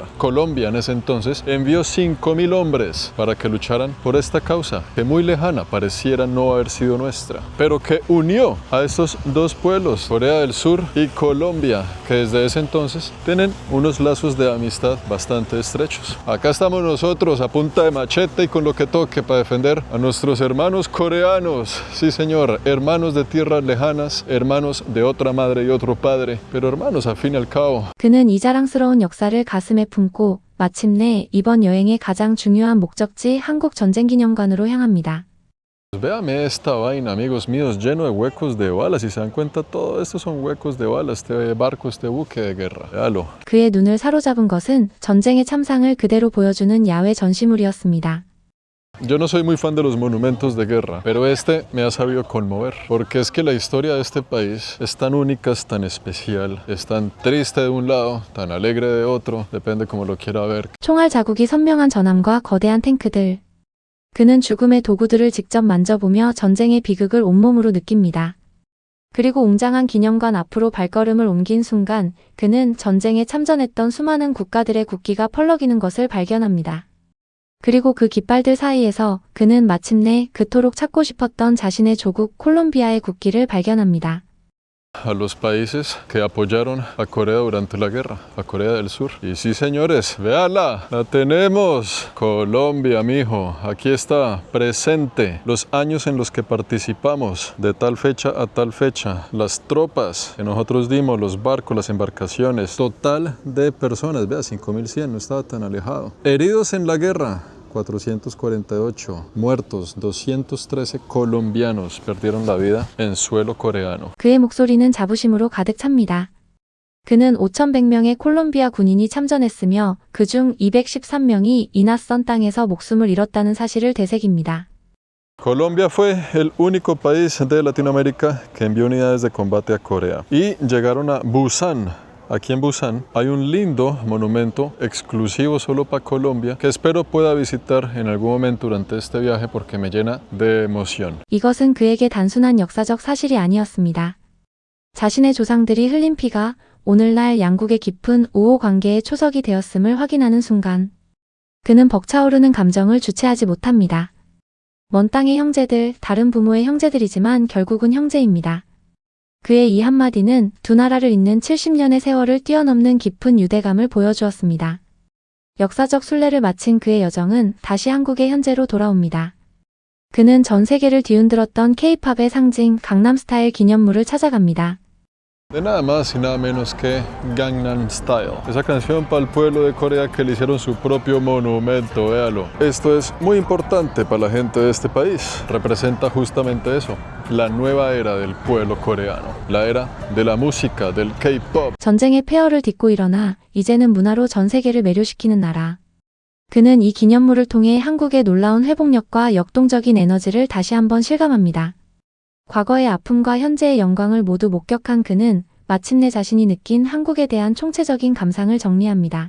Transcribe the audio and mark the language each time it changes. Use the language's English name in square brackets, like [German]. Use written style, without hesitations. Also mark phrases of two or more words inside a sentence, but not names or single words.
[Spanish] Colombia en ese entonces envió 5.000 hombres para que lucharan por esta causa, que muy lejana pareciera no haber sido nuestra, pero que unió a estos dos pueblos, Corea del Sur y Colombia, que desde ese entonces tienen unos lazos de amistad bastante estrechos. Acá estamos nosotros a punta de machete y con lo que toque para defender a nuestros hermanos coreanos. Sí, señor, hermanos de tierras lejanas, hermanos de otra madre y otro padre, pero hermanos a fin y al cabo. [Korean] 그는 이 자랑스러운 역사를 가슴에 품고 마침내 이번 여행의 가장 중요한 목적지 한국 전쟁기념관으로 향합니다. [Spanish] Véame esta vaina, amigos míos, lleno de huecos de balas. Si se dan cuenta, todo esto son huecos de balas, este barco, este buque de guerra. Véalo. [Korean] 그의 눈을 사로잡은 것은 전쟁의 참상을 그대로 보여주는 야외 전시물이었습니다. [Spanish] Yo no soy muy fan de los monumentos de guerra, pero este me ha sabido conmover, porque es que la historia de este país es tan única, es tan especial, es tan triste de un lado, tan alegre de otro, depende como lo quiera ver. [Korean] 총알 자국이 선명한 전함과 거대한 탱크들. 그는 죽음의 도구들을 직접 만져보며 전쟁의 비극을 온몸으로 느낍니다. 그리고 웅장한 기념관 앞으로 발걸음을 옮긴 순간 그는 전쟁에 참전했던 수많은 국가들의 국기가 펄럭이는 것을 발견합니다. 그리고 그 깃발들 사이에서 그는 마침내 그토록 찾고 싶었던 자신의 조국 콜롬비아의 국기를 발견합니다. [Spanish] A los países que apoyaron a Corea durante la guerra, a Corea del Sur. Y sí, señores, véala, la tenemos. Colombia, mijo, aquí está, presente. Los años en los que participamos, de tal fecha a tal fecha. Las tropas que nosotros dimos, los barcos, las embarcaciones. Total de personas, vea, 5.100, no estaba tan alejado. Heridos en la guerra. 448 muertos, 213 colombianos perdieron la vida en suelo coreano. [Korean] 그의 목소리는 자부심으로 가득 찹니다. 그는 5,100명의 콜롬비아 군인이 참전했으며 그중 213명이 이 낯선 땅에서 목숨을 잃었다는 사실을 되새깁니다. [Spanish] Colombia fue el único país de Latinoamérica que envió unidades de combate a Corea y llegaron a Busan. Aquí en Busan hay un lindo monumento exclusivo solo para Colombia que espero pueda visitar en algún momento durante este viaje porque me llena de emoción. [Korean] 이것은 그에게 단순한 역사적 사실이 아니었습니다. 자신의 조상들이 흘린 피가 오늘날 양국의 깊은 우호 관계의 초석이 되었음을 확인하는 순간 그는 벅차오르는 감정을 주체하지 못합니다. 먼 땅의 형제들, 다른 부모의 형제들이지만 결국은 형제입니다. 그의 이 한마디는 두 나라를 잇는 70년의 세월을 뛰어넘는 깊은 유대감을 보여주었습니다. 역사적 순례를 마친 그의 여정은 다시 한국의 현재로 돌아옵니다. 그는 전 세계를 뒤흔들었던 K-팝의 상징 강남스타일 기념물을 찾아갑니다. [Spanish] De nada más y nada menos que Gangnam Style. Esa canción para el pueblo de Corea que le hicieron su propio monumento, véalo. Esto es muy importante para la gente de este país. Representa justamente eso, la nueva era del pueblo coreano. La era de la música, del K-pop. [Korean] 전쟁의 폐허를 딛고 일어나 이제는 문화로 전 세계를 매료시키는 나라. 그는 이 기념물을 통해 한국의 놀라운 회복력과 역동적인 에너지를 다시 한번 실감합니다. 과거의 아픔과 현재의 영광을 모두 목격한 그는 마침내 자신이 느낀 한국에 대한 총체적인 감상을 정리합니다.